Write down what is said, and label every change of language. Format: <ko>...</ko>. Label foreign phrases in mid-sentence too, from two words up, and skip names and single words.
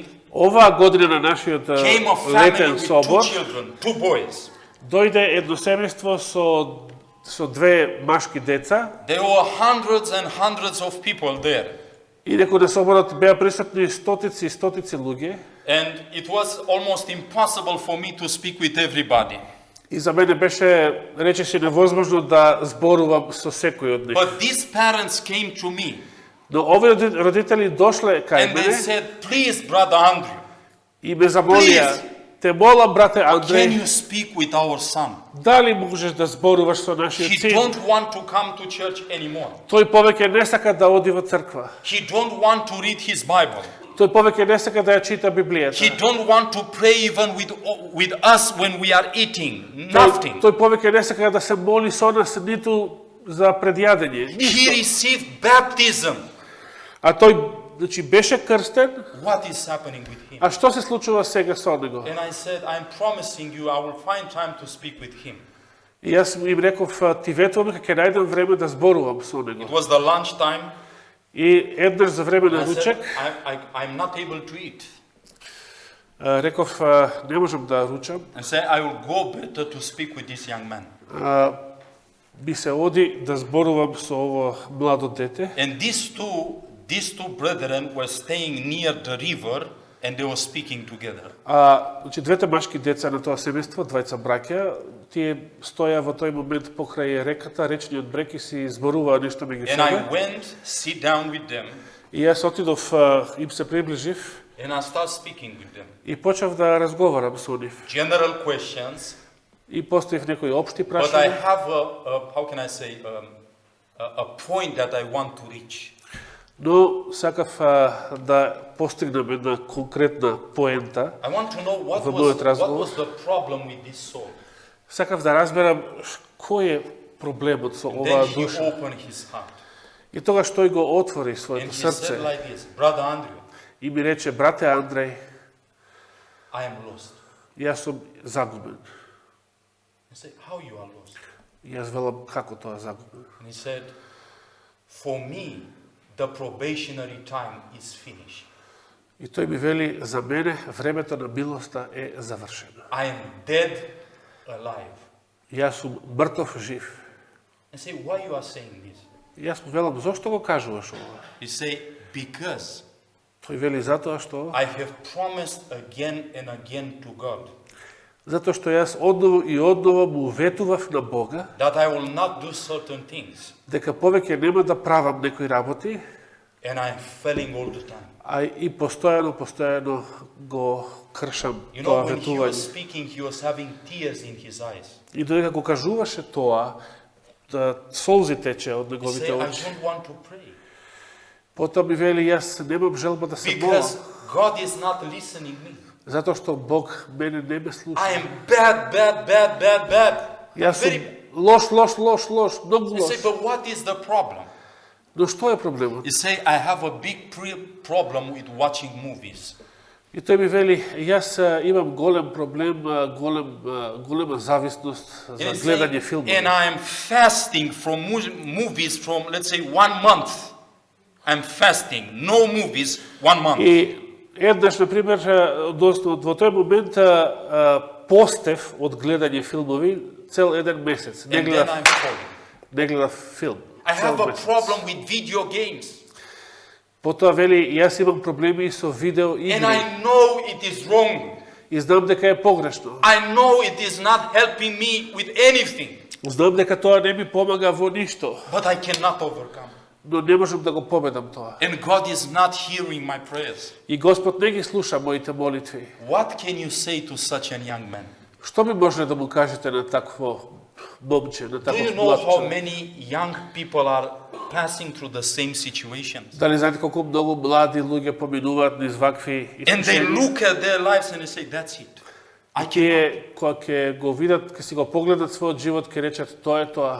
<mk>оваа година на нашиот</mk> <en>came a family</en> <mk>летен</mk> <en>with two</en> <mk>собор,</mk> <en>children, two boys.</en> <mk>дојде едно семејство со две машки деца,</mk> <en>There were hundreds and hundreds of people there.</en> <mk>и некој на соборот беа присутни стотици и стотици луѓе,</mk> <en>And it was almost impossible for me to speak with everybody.</en> <mk>и за мене беше речиси невозможно да зборувам со секој од нив.</mk> <en>But these parents came to me</en> <mk>Но овие родители дошле кај</mk> <en>and they</en> <mk>мене</mk> <en>said, please, Brother Andrew,</en> <mk>и ме замолија,</mk> <en>Please.</en> <mk>те молам, брате</mk> <en>can</en> <mk>Андреј,</mk> <en>you speak with our son?</en> <mk>дали можеш да зборуваш со нашиот</mk> <en>He</en> <mk>син?</mk> <en>don't want to come to church anymore.</en> <mk>Тој повеќе не сака да оди во црква.</mk> <en>He don't want to read his Bible.</en> <mk>Тој повеќе не сака да ја чита Библијата.</mk> <en>He don't want to pray even with us when we are eating. Nothing.</en> <mk>Тој повеќе не сака да се моли со нас ниту за предјадење.</mk> <en>He</en> <mk>Ништо.</mk> <en>received baptism.</en> <mk>А тој, значи, беше крстен,</mk> <en>What is happening with him?</en> <mk>а што се случува сега со него?</mk> <en>And I said, I'm promising you, I will find time to speak with him.</en> <mk>И јас им реков, ти ветувам дека ќе најдам време да зборувам со</mk> <en>It</en> <mk>него.</mk> <en>was the lunch time.</en> <mk>И еднаш за време на</mk> <en>I said,</en> <mk>ручек,</mk> <en>I'm not able to eat.</en> <mk>реков, не можам да ручам,</mk> <en>And said, I will go better to speak with this young man.</en> <mk>би се оди да зборувам со ово младо дете.</mk> <en>And these two brethren were staying near the river and they were speaking together.</en> <mk>Значи, двете машки деца на тоа семејство, двајца браќа, тие стоја во тој момент покрај реката, речниот брег и си зборуваа нешто меѓу</mk> <en>And I</en> <mk>себе.</mk> <en>went, sit down with them,</en> <mk>И јас отидов, им се приближив</mk> <en>and I start speaking with them.</en> <mk>и почнав да разговарам со нив.</mk> <en>General questions,</en> <mk>И поставив некои општи</mk> <en>but I</en> <mk>прашања,</mk> <en>have how can I say, a point that I want to reach.</en> <mk>но сакав да постигнем една конкретна поента.</mk> <en>I want to know what</en> <mk>За мојот</mk> <en>was</en> <mk>разговор.</mk> <en>the problem with this soul.</en> <mk>Сакав да разберам кој е проблемот со</mk> <en>Then</en> <mk>оваа</mk> <en>he</en> <mk>душа.</mk> <en>opened his heart</en> <mk>И тогаш тој го отвори</mk> <en>and</en> <mk>своето</mk> <en>he said</en> <mk>срце</mk> <en>like this, Brother Andrew,</en> <mk>и ми рече, брате Андреј,</mk> <en>I am lost.</en> <mk>јас сум загубен.</mk> <en>I said, how you are lost?</en> <mk>И јас велам, како тоа загубен?</mk> <en>And he said, for me, the probationary time is finished.</en> <mk>И тој ми вели, за мене времето на милоста е завршено.</mk> <en>I am dead alive.</en> <mk>Јас сум мртов жив.</mk> <en>I say, why you are saying this?</en> <mk>И јас му велам, зошто го кажуваш ова?</mk> <en>He say, because</en> <mk>Тој вели, затоа што</mk> <en>I have promised again and again to God</en> <mk>Затоа што јас одново и одново му уветував на Бога,</mk> <en>that I will not do certain things,</en> <mk>дека повеќе нема да правам некои работи,</mk> <en>and I am failing all the time.</en> <mk>а и постојано го кршам</mk> <en>You know,</en> <mk>тоа</mk> <en>when he was</en> <mk>ветување.</mk> <en>speaking, he was having tears in his eyes.</en> <mk>И додека го кажуваше тоа, да солзи тече од</mk> <en>He</en> <mk>неговите</mk> <en>said, I</en> <mk>очи.</mk> <en>don't want to pray</en> <mk>Потоа ми вели, јас немам желба да се молам,</mk> <en>because God is not listening me.</en> <mk>затоа што Бог мене не ме слуша.</mk> <en>I am bad.</en> <mk>Јас сум</mk> <en>Very.</en> <mk>лош, многу</mk> <en>He</en> <mk>лош.</mk> <en>said, but what is the problem?</en> <mk>Но што е проблемот?</mk> <en>He said, I have a big problem with watching movies.</en> <mk>И тој ми вели, јас имам голем проблем, голема зависност за</mk> <en>And, he</en> <mk>гледање</mk> <en>said,</en> <mk>филмови.</mk> <en>and I am fasting from movies from, let's say, 1 month. I'm fasting, no movies, 1 month.</en> <mk>И еднаш, например, односно во тој момент постев од гледање филмови цел еден месец.</mk> <en>And then I'm falling.</en> <mk>Не гледав филм.</mk> <en>I</en> <mk>цел</mk> <en>have a</en> <mk>месец.</mk> <en>problem with video games.</en> <mk>Потоа вели, јас имам проблеми со видео</mk> <en>And</en> <mk>игри.</mk> <en>I know it is wrong.</en> <mk>И знам дека е погрешно.</mk> <en>I know it is not helping me with anything.</en> <mk>Знам дека тоа не ми помага во ништо.</mk> <en>But I cannot overcome.</en> <mk>Но не можам да го победам тоа.</mk> <en>And God is not hearing my prayers.</en> <mk>И Господ не ги слуша моите молитви.</mk> <en>What can you say to such a young man?</en> <mk>Што би можеле да му кажете на такво момче, на</mk> <en>Do you</en> <mk>таков</mk> <en>know</en> <mk>млад</mk> <en>how</en> <mk>човек?</mk> <en>many young people are passing through the same situations?</en> <mk>Дали знаете колку многу млади луѓе поминуваат низ вакви</mk> <en>And they</en> <mk>искушенија?</mk> <en>look at their lives and they say, that's it. I</en> <mk>И</mk> <en>can.</en> <mk>тие кога ќе го видат, ќе си го погледнат својот живот, ќе речат тоа е тоа.</mk>